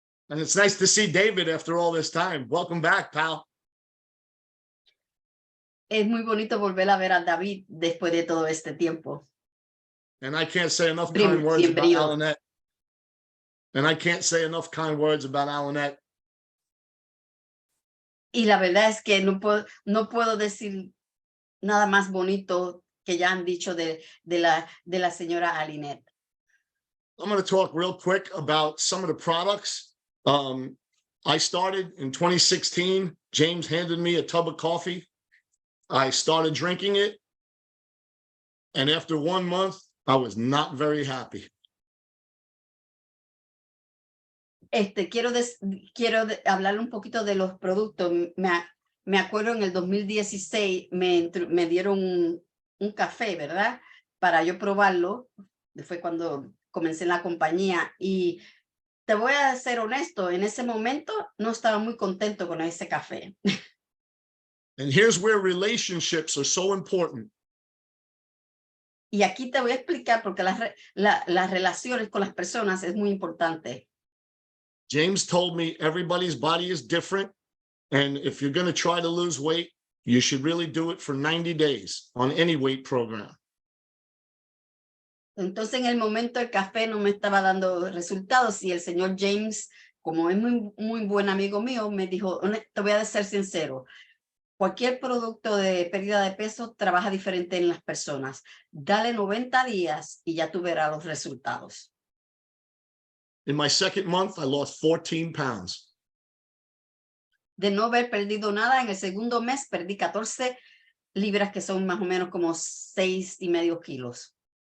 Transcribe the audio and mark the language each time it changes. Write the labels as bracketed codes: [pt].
[en] And it's nice to see David after all this time. Welcome back, pal. [es] Es muy bonito volver a ver a David después de todo este tiempo. [en] And I can't say enough kind words about Alanette. And I can't say enough kind words about Alanette. [es] Y la verdad es que no puedo decir nada más bonito que ya han dicho de la señora Alinette. [en] I'm going to talk real quick about some of the products. I started in 2016. James handed me a tub of coffee. I started drinking it. And after 1 month, I was not very happy. [es] Quiero hablar un poquito de los productos. Me acuerdo en el 2016 me dieron un café, ¿verdad? Para yo probarlo. Fue cuando comencé en la compañía y te voy a ser honesto, en ese momento no estaba muy contento con ese café. [en] And here's where relationships are so important. [es] Y aquí te voy a explicar porque las relaciones con las personas es muy importante. [en] James told me everybody's body is different. And if you're going to try to lose weight, you should really do it for 90 days on any weight program. [es] Entonces en el momento el café no me estaba dando resultados y el señor James, como es muy buen amigo mío, me dijo, te voy a ser sincero, cualquier producto de pérdida de peso trabaja diferente en las personas. Dale 90 días y ya tú verás los resultados. [en] In my second month, I lost 14 pounds. [es] De no haber perdido nada, en el segundo mes perdí 14 libras, que son más o menos como 6,5 kilos.